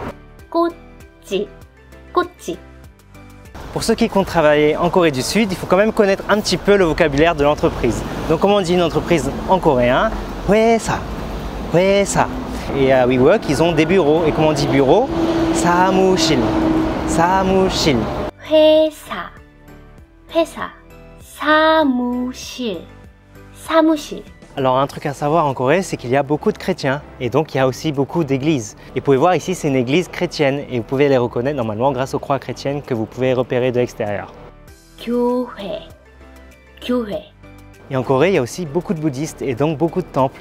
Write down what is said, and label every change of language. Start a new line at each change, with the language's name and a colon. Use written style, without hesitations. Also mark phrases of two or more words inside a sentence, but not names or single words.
Korean: 꽃집. 꽃집.
French: Pour ceux qui comptent travailler en Corée du Sud, il faut quand même connaître un petit peu le vocabulaire de l'entreprise. Donc, comment on dit une entreprise en coréen?
Korean: 회사. 회사.
French: Et à WeWork, ils ont des bureaux. Et comment on dit bureau?
Korean: 사무실. 사무실. 회사. 회사. 사무실. 사무실.
French: Alors un truc à savoir en Corée, c'est qu'il y a beaucoup de chrétiens et donc il y a aussi beaucoup d'églises. Et vous pouvez voir ici, c'est une église chrétienne et vous pouvez les reconnaître normalement grâce aux croix chrétiennes que vous pouvez repérer de l'extérieur.
Korean: 교회. 교회.
French: Et en Corée, il y a aussi beaucoup de bouddhistes et donc beaucoup de temples.